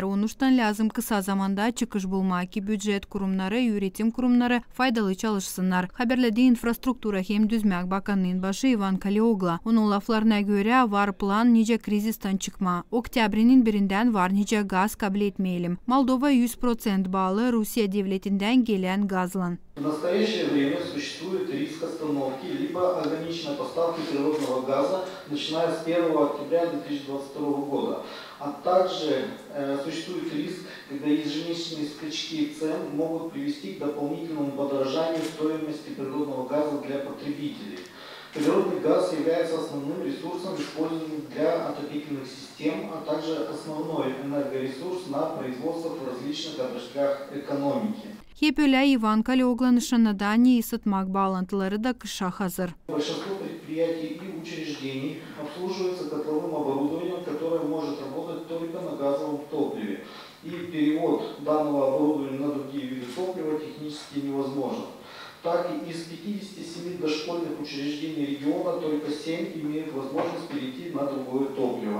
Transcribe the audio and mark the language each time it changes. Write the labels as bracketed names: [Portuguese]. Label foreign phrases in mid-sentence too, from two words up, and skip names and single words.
[Gagauz] Onuştan lazım kısa zamanda çıkış bulmak ki büdjet kurumları, üretim kurumları faydalı çalışsınlar. Haberledi infrastruktura hem düzmek bakanının başı Ivan Kaleogla. Onun laflarına göre var plan nice krizisten çıkma. Oktyabrinin birinden var nice gaz kabul etmeyelim. Moldova 100% bağlı Rusya devletinden gelen gazla. [Russian] В настоящее время существует риск остановки либо ограниченной поставки природного газа, начиная с 1 октября 2022 года. А также существует риск, когда ежемесячные скачки цен могут привести к дополнительному подорожанию стоимости природного газа для потребителей. Природный газ является основным ресурсом, используемым для отопительных систем, а также основной энергоресурс на производствах в различных отраслях экономики. [Gagauz] Hep öyle Ivan Kaleogla nişanladığı ısıtmak bağlantıları da kışa hazır. [Russian] Большинство предприятий и учреждений обслуживается котловым оборудованием, которое может работать только на газовом топливе. И перевод данного оборудования на другие виды топлива технически невозможен. Так и из 57 дошкольных учреждений региона только 7 имеют возможность перейти на другое топливо.